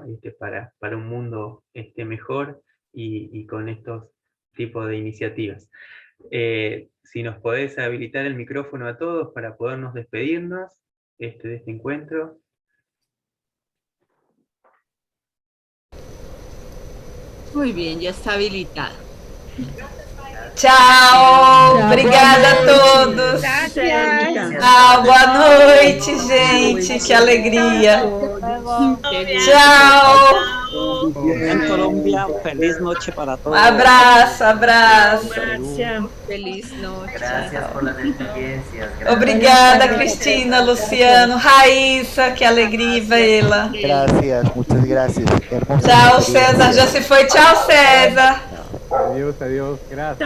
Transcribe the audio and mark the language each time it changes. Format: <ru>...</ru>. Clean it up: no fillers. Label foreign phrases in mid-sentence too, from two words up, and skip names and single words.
<es>Para un mundo mejor y con estos tipos de iniciativas. Si nos podés habilitar el micrófono a todos para podernos despedirnos de este encuentro. Muy bien, ya está habilitado.</es> <pt>Tchau, obrigada a todos. Boa noite, gente, que alegria. Tchau.</pt> <es>En Colombia, feliz noche para todos.</es> <pt>Abraço, abraço.</pt> <es>Feliz noche. Gracias por las experiencias.</es> <pt>Obrigada, Cristina, Luciano, Raíssa, que alegria vê-la.</pt> <es>Gracias, muchas gracias.</es> <pt>Tchau, César, já se foi. Tchau, César.</pt> <es>Adiós, adiós. Gracias.</es>